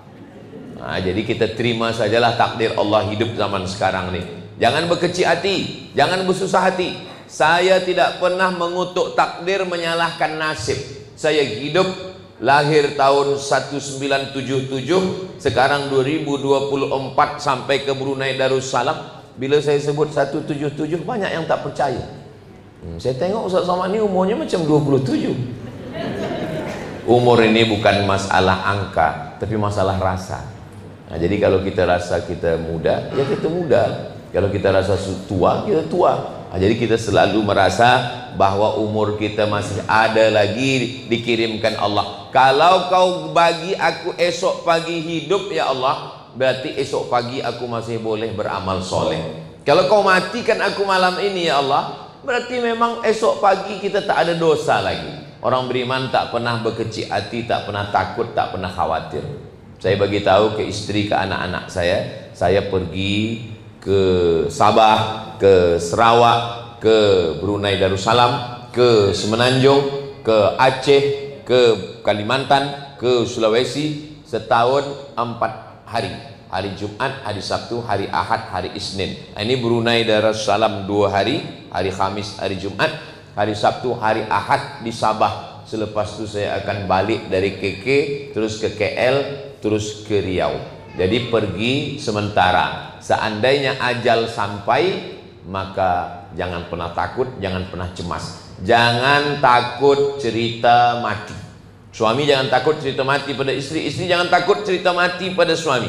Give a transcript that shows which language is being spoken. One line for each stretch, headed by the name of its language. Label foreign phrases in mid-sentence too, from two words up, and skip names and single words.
Malay: Nah, jadi kita terima sajalah takdir Allah hidup zaman sekarang ni. Jangan berkecil hati, jangan bersusah hati. Saya tidak pernah mengutuk takdir, menyalahkan nasib. Saya hidup lahir tahun 1977, sekarang 2024 sampai ke Brunei Darussalam. Bila saya sebut 177, banyak yang tak percaya. Saya tengok Ustaz Somad ni umurnya macam 27. Umur ini bukan masalah angka, tapi masalah rasa. Nah, jadi kalau kita rasa kita muda, ya kita muda. Kalau kita rasa tua, kita tua. Nah, jadi kita selalu merasa bahwa umur kita masih ada lagi dikirimkan Allah. Kalau kau bagi aku esok pagi hidup ya Allah, berarti esok pagi aku masih boleh beramal soleh. Kalau kau matikan aku malam ini ya Allah, berarti memang esok pagi kita tak ada dosa lagi. Orang beriman tak pernah berkecil hati, tak pernah takut, tak pernah khawatir. Saya bagi tahu ke istri, ke anak-anak saya pergi ke Sabah, ke Sarawak, ke Brunei Darussalam, ke Semenanjung, ke Aceh, ke Kalimantan, ke Sulawesi, setahun 4 hari. Hari Jumat, hari Sabtu, hari Ahad, hari Isnin. Ini Brunei Darussalam 2 hari, hari Khamis, hari Jumat, hari Sabtu, hari Ahad di Sabah. Selepas itu saya akan balik dari KK, terus ke KL, terus ke Riau. Jadi pergi sementara. Seandainya ajal sampai, maka jangan pernah takut, jangan pernah cemas. Jangan takut cerita mati. Suami jangan takut cerita mati pada istri, istri jangan takut cerita mati pada suami.